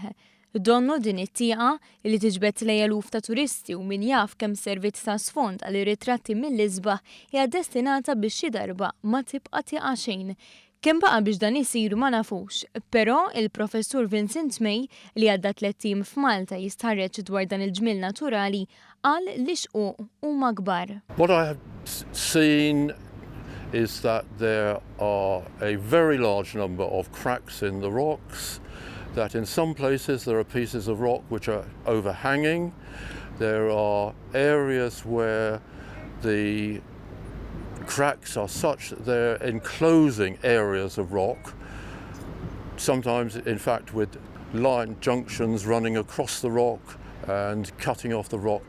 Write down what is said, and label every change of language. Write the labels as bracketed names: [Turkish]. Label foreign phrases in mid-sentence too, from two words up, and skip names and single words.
[Maltese] Donnu din it-tieqa li tiġbed lejha eluf ta' turisti u min jaf kemm servit ta' sfond għal ritratti mill-isbaħ hija destinata biex xi darba ma tibqa' tieqa xejn. Kemm baqa' biex dan isir ma nafux, però il-Professur May li għadda 3 tim f'Malta jistħarreġ dwar dan il-ġmiel naturali qal li xquq huma kbar. [English] What I have seen is that there are a very large number of cracks in the rocks, that in some places there are pieces of rock which are overhanging. There are areas where the cracks are such that they're enclosing areas of rock, sometimes in fact with line junctions running across the rock and cutting off the rock.